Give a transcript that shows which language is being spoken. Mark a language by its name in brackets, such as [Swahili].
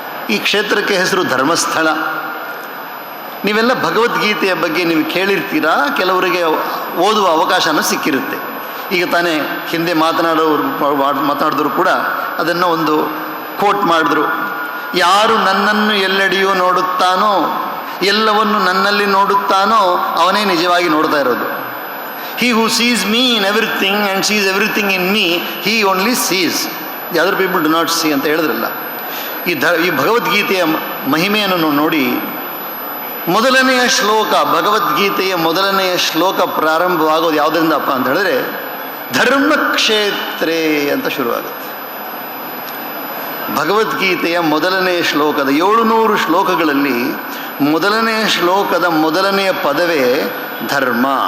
[Kannada] ಈ ಕ್ಷೇತ್ರಕ್ಕೆ ಹೆಸರು ಧರ್ಮಸ್ಥಳ. ನೀವೆಲ್ಲ ಭಗವದ್ಗೀತೆಯ ಬಗ್ಗೆ ನೀವು ಕೇಳಿರ್ತೀರಾ, ಕೆಲವರಿಗೆ ಓದುವ ಅವಕಾಶನೂ ಸಿಕ್ಕಿರುತ್ತೆ. ಈಗ ತಾನೇ ಹಿಂದೆ ಮಾತನಾಡಿದವರು ಕೂಡ ಅದನ್ನು ಒಂದು ಕೋಟ್ ಮಾಡಿದ್ರು. ಯಾರು ನನ್ನನ್ನು ಎಲ್ಲೆಡೆಯೂ ನೋಡುತ್ತಾನೋ, ಎಲ್ಲವನ್ನು ನನ್ನಲ್ಲಿ ನೋಡುತ್ತಾನೋ ಅವನೇ ನಿಜವಾಗಿ ನೋಡ್ತಾ ಇರೋದು. [English] He who sees me in everything and sees everything in me, he only sees. The other people do not see [Kannada] ಅಂತ ಹೇಳಿದ್ರಲ್ಲ. ಈ ಭಗವದ್ಗೀತೆಯ ಮಹಿಮೆಯನ್ನು ನೋಡಿ, ಮೊದಲನೆಯ ಶ್ಲೋಕ, ಭಗವದ್ಗೀತೆಯ ಮೊದಲನೆಯ ಶ್ಲೋಕ ಪ್ರಾರಂಭವಾಗೋದು ಯಾವುದರಿಂದಪ್ಪ ಅಂತ ಹೇಳಿದ್ರೆ ಧರ್ಮಕ್ಷೇತ್ರೇ ಅಂತ ಶುರುವಾಗುತ್ತೆ. ಭಗವದ್ಗೀತೆಯ ಮೊದಲನೆಯ ಶ್ಲೋಕದ 700 ಶ್ಲೋಕಗಳಲ್ಲಿ ಮೊದಲನೆಯ ಶ್ಲೋಕದ ಮೊದಲನೆಯ ಪದವೇ ಧರ್ಮ.